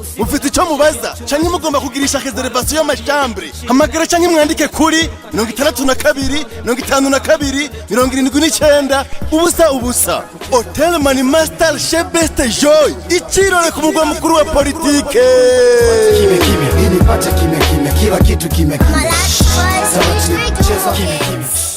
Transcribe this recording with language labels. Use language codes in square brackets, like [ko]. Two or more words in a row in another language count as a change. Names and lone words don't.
[rn] Mufite icyo mubaza canke mugomba kugirisha reservation y'amachambre. Hamagara canke mwandike kuri 62 52 79 ubusa. Hotel Manima Star Chez Best Joy. Ichirore ku mugwa mukuru wa politike. [sw] Kimya, ili pata kimya, kila kitu kimya. Sauti, cheza kimya.